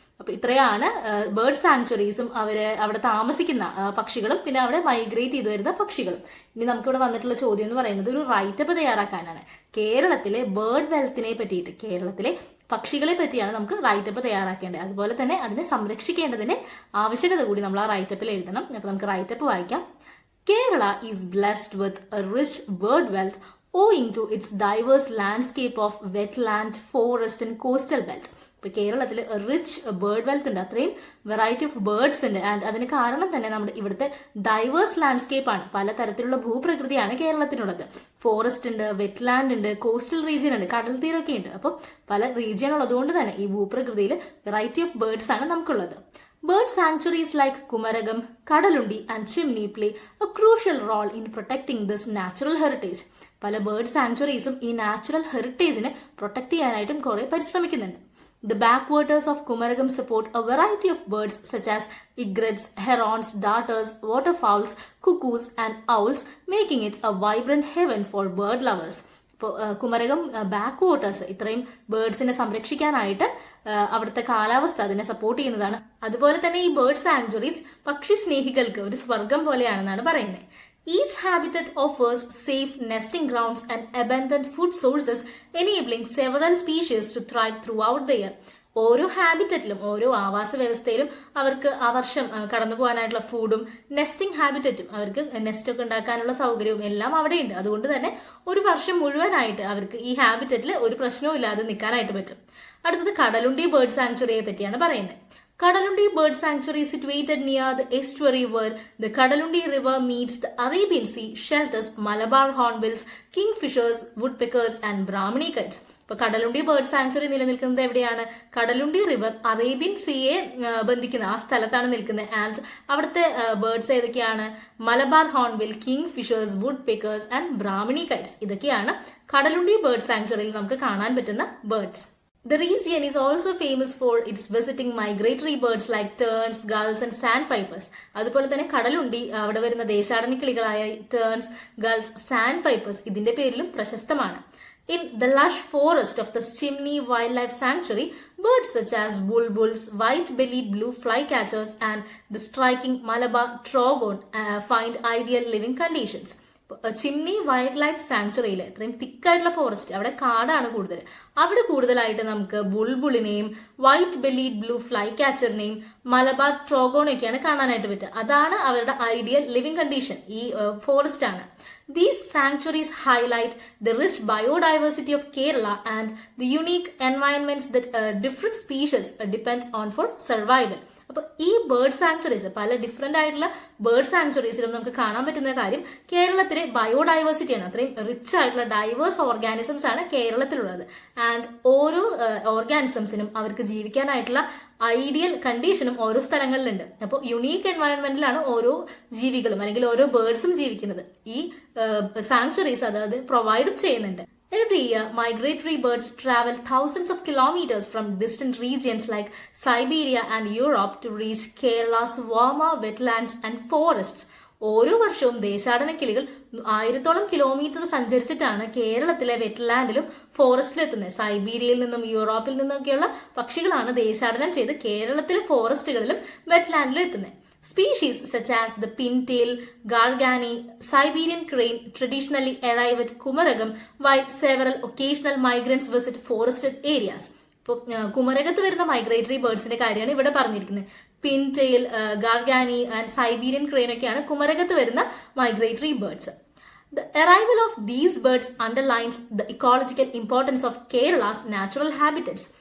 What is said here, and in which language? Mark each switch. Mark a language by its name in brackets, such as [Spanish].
[Malayalam] അപ്പൊ ഇത്രയാണ് ബേർഡ് സാങ്ച്വറീസും അവിടെ താമസിക്കുന്ന പക്ഷികളും പിന്നെ അവിടെ മൈഗ്രേറ്റ് ചെയ്ത് വരുന്ന പക്ഷികളും. ഇനി നമുക്കിവിടെ വന്നിട്ടുള്ള ചോദ്യം എന്ന് പറയുന്നത് ഒരു റൈറ്റപ്പ് തയ്യാറാക്കാനാണ്. കേരളത്തിലെ ബേർഡ് വെൽത്തിനെ പറ്റിയിട്ട്, കേരളത്തിലെ പക്ഷികളെ പറ്റിയാണ് നമുക്ക് റൈറ്റപ്പ് തയ്യാറാക്കേണ്ടത്. അതുപോലെ തന്നെ അതിനെ സംരക്ഷിക്കേണ്ടതിന്റെ ആവശ്യകത കൂടി നമ്മൾ ആ റൈറ്റപ്പിൽ എഴുതണം. അപ്പൊ നമുക്ക് റൈറ്റപ്പ് വായിക്കാം. [English] Kerala is blessed with a rich bird wealth owing to its diverse landscape of wetland, forest and coastal belt. [Malayalam] ഇപ്പൊ കേരളത്തിൽ റിച്ച് ബേർഡ് വെൽത്ത് ഉണ്ട്, അത്രയും വെറൈറ്റി ഓഫ് ബേർഡ്സ് ഉണ്ട്. ആൻഡ് അതിന് കാരണം തന്നെ നമ്മുടെ ഇവിടുത്തെ ഡൈവേഴ്സ് ലാൻഡ്സ്കേപ്പ് ആണ്. പലതരത്തിലുള്ള ഭൂപ്രകൃതിയാണ് കേരളത്തിനുള്ളത്. ഫോറസ്റ്റ് ഉണ്ട്, വെറ്റ്ലാൻഡ് ഉണ്ട്, കോസ്റ്റൽ റീജിയൻ ഉണ്ട്, കടൽ തീരമൊക്കെ ഉണ്ട്. അപ്പം പല റീജിയൻ ഉള്ളതുകൊണ്ട് തന്നെ ഈ ഭൂപ്രകൃതിയിൽ വെറൈറ്റി ഓഫ് ബേർഡ്സ് ആണ് നമുക്കുള്ളത്. [English] Bird sanctuaries like Kumaragam, Kadalundi and Chimney play a crucial role in protecting this natural heritage. [Malayalam] പല ബേർഡ് സാങ്ച്വറീസും ഈ നാച്ചുറൽ ഹെറിറ്റേജിനെ പ്രൊട്ടക്ട് ചെയ്യാനായിട്ടും കുറെ പരിശ്രമിക്കുന്നുണ്ട്. [English] The backwaters of Kumaragam support a variety of birds such as egrets, herons, darters, waterfowls, cuckoos and owls, making it a vibrant haven for bird lovers. [Malayalam] ഇപ്പോൾ Kumarakom back waters ഇത്രയും ബേർഡ്സിനെ സംരക്ഷിക്കാനായിട്ട് അവിടുത്തെ കാലാവസ്ഥ അതിനെ support ചെയ്യുന്നതാണ്. അതുപോലെ തന്നെ ഈ ബേർഡ് സാങ്ച്വറീസ് പക്ഷി സ്നേഹികൾക്ക് ഒരു സ്വർഗം പോലെയാണെന്നാണ് പറയുന്നത്. [English] Each habitat offers safe nesting grounds and abundant food sources, enabling several species to thrive throughout the year. [Malayalam] ഓരോ ഹാബിറ്ററ്റിലും ഓരോ ആവാസ വ്യവസ്ഥയിലും അവർക്ക് ആ വർഷം കടന്നു പോകാനായിട്ടുള്ള ഫുഡും നെസ്റ്റിംഗ് ഹാബിറ്ററ്റും അവർക്ക് നെസ്റ്റ് ഒക്കെ ഉണ്ടാക്കാനുള്ള സൗകര്യവും എല്ലാം അവിടെയുണ്ട്. അതുകൊണ്ട് തന്നെ ഒരു വർഷം മുഴുവനായിട്ട് അവർക്ക് ഈ ഹാബിറ്ററ്റിൽ ഒരു പ്രശ്നവും ഇല്ലാതെ നിൽക്കാനായിട്ട് പറ്റും. അടുത്തത് കടലുണ്ടി ബേർഡ് സാങ്ച്വറിയെ പറ്റിയാണ് പറയുന്നത്. [English] Kadalundi Bird Sanctuary, situated near the estuary where the Kadalundi River meets the Arabian Sea, shelters Malabar hornbills, kingfishers, woodpeckers and Brahmini kites. [Malayalam] ഇപ്പൊ കടലുണ്ടി ബേർഡ് സാങ്ച്വറി നിലനിൽക്കുന്നത് എവിടെയാണ്? കടലുണ്ടി റിവർ അറേബ്യൻ സീയെ ബന്ധിക്കുന്ന ആ സ്ഥലത്താണ് നിൽക്കുന്നത്. ആൻഡ് അവിടുത്തെ ബേർഡ്സ് ഏതൊക്കെയാണ്? Malabar hornbill, king fishers, would peckers and Brahmani Kites. ഇതൊക്കെയാണ് Kadalundi bird സാങ്ച്വറിയിൽ നമുക്ക് കാണാൻ പറ്റുന്ന birds. [English] The region is also famous for its visiting migratory birds like terns, gulls and sandpipers. [Malayalam] അതുപോലെ തന്നെ കടലുണ്ടി അവിടെ വരുന്ന ദേശാടന കിളികളായ terns, gulls, sandpipers ഇതിന്റെ പേരിലും പ്രശസ്തമാണ്. [English] In the lush forest of the Chimney Wildlife Sanctuary, birds such as bulbuls, white-bellied blue flycatchers and the striking Malabar trogon find ideal living conditions. [Malayalam] Chimney wild life സാങ്ച്വറിയിൽ ഇത്രയും തിക്കായിട്ടുള്ള forest, അവിടെ കാടാണ് കൂടുതൽ. അവിടെ കൂടുതലായിട്ട് നമുക്ക് ബുൾബുളിനെയും white bellied blue fly ക്യാച്ചറിനെയും Malabar ട്രോഗോണൊക്കെയാണ് കാണാനായിട്ട് പറ്റുക. അതാണ് അവരുടെ ഐഡിയൽ ലിവിംഗ് കണ്ടീഷൻ, ഈ ഫോറസ്റ്റ് ആണ്. [English] These sanctuaries highlight the rich biodiversity of Kerala and the unique environments that different species depend on for survival. [Malayalam] അപ്പൊ ഈ ബേർഡ് സാങ്ച്വറീസ്, പല ഡിഫറെന്റ് ആയിട്ടുള്ള ബേർഡ് സാങ്ച്വറീസിലും നമുക്ക് കാണാൻ പറ്റുന്ന കാര്യം കേരളത്തിലെ ബയോഡൈവേഴ്സിറ്റിയാണ്. അത്രയും റിച്ച് ആയിട്ടുള്ള ഡൈവേഴ്സ് ഓർഗാനിസംസ് ആണ് കേരളത്തിലുള്ളത്. ആൻഡ് ഓരോ ഓർഗാനിസംസിനും അവർക്ക് ജീവിക്കാനായിട്ടുള്ള ഐഡിയൽ കണ്ടീഷനും ഓരോ സ്ഥലങ്ങളിലുണ്ട്. അപ്പോൾ യുണീക്ക് എൻവയറൺമെന്റിലാണ് ഓരോ ജീവികളും അല്ലെങ്കിൽ ഓരോ ബേർഡ്സും ജീവിക്കുന്നത്. ഈ സാങ്ച്വറീസ് അതായത് പ്രൊവൈഡും ചെയ്യുന്നുണ്ട്. [English] Every year, migratory birds travel thousands of kilometers from distant regions like Siberia and Europe to reach Kerala's warmer wetlands and forests. [Malayalam] ഓരോ വർഷവും ദേശാടന കിളികൾ 1000ഓളം കിലോമീറ്റർ സഞ്ചരിച്ചിട്ടാണ് കേരളത്തിലെ വെറ്റ്ലാൻഡിലും ഫോറസ്റ്റിലും എത്തുന്നത്. സൈബീരിയയിൽ നിന്നും യൂറോപ്പിൽ നിന്നൊക്കെയുള്ള പക്ഷികളാണ് ദേശാടനം ചെയ്ത് കേരളത്തിലെ ഫോറസ്റ്റുകളിലും വെറ്റ്ലാൻഡിലും എത്തുന്നത്. [English] Species such as the pintail, gargani, Siberian crane traditionally arrive at Kumaragam, while several occasional migrants visit forested areas. [Malayalam] ഇപ്പോൾ കുമരകത്ത് വരുന്ന മൈഗ്രേറ്ററി ബേർഡ്സിന്റെ കാര്യമാണ് ഇവിടെ പറഞ്ഞിരിക്കുന്നത്. പിൻടെയിൽ, ഗാർഗാനി ആൻഡ് സൈബീരിയൻ ക്രെയിൻ ഒക്കെയാണ് കുമരകത്ത് വരുന്ന migratory birds. [English] The arrival of these birds underlines the ecological importance of Kerala's natural habitats.